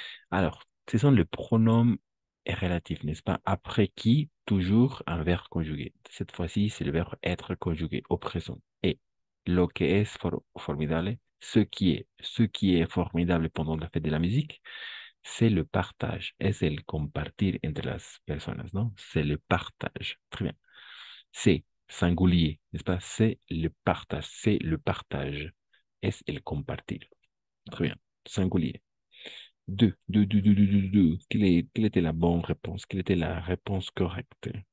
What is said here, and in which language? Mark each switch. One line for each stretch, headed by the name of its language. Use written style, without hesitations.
French: Alors, ce sont les pronoms relatifs, n'est-ce pas? Après qui, toujours un verbe conjugué. Cette fois-ci, c'est le verbe être conjugué au présent. Et
Spanish: lo que es formidable,
French: ce qui est formidable pendant la fête de la musique, c'est le partage.
Spanish: Es el compartir entre las personas, ¿no?
French: C'est le partage. Très bien. C'est singulier, n'est-ce pas? C'est le partage. C'est le partage.
Spanish: Es el compartir.
French: Très bien. Singulier. Deux. Quelle était la bonne réponse? Quelle était la réponse correcte?